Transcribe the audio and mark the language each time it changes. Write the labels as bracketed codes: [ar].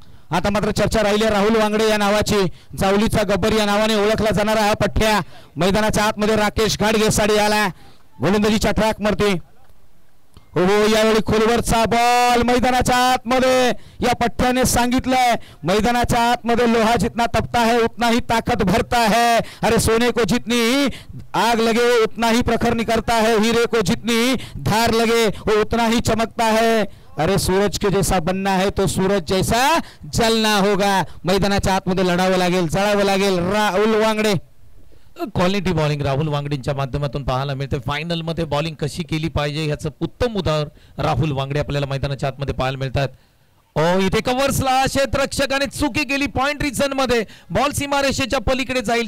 [mr] आता मात्र चर्चा राहिली राहुल वांगडे या नावाची. जावलीचा गब्बर या नावाने ओळखला जाणारा हा पठ्या मैदानाच्या आतमध्ये राकेश घाटगेसाडी आला. गोलंदाजीच्या ट्रॅक मरते. हो यावेळी खोलवरचा बॉल मैदानाच्या आतमध्ये. या पठ्याने सांगितलंय मैदानाच्या आतमध्ये [hi] लोहा जितना तपता है उतना ही ताकत भरता है. अरे सोने को जितनी आग लगे उतना ही प्रखर निकलता है, हीरे को जितनी धार लगे वो उतना ही चमकता है. अरे सूरज के जैसा बनना है तो सूरज जैसा जलना होगा. [mr] मैदानाच्या आतमध्ये लढावं लागेल, जळावं लागेल. राहुल वांगडे क्वालिटी बॉलिंग राहुल वांगडेंच्या माध्यमातून पाहायला मिळते. फायनल मध्ये बॉलिंग कशी केली पाहिजे याचं उत्तम उदाहरण राहुल वांगडे आपल्याला मैदानाच्या आतमध्ये पाहायला मिळतात. इथे कव्हर्सला क्षेत्ररक्षकाने चुकी केली. पॉइंट रिजन मध्ये बॉल सीमारेषेच्या पलीकडे जाईल.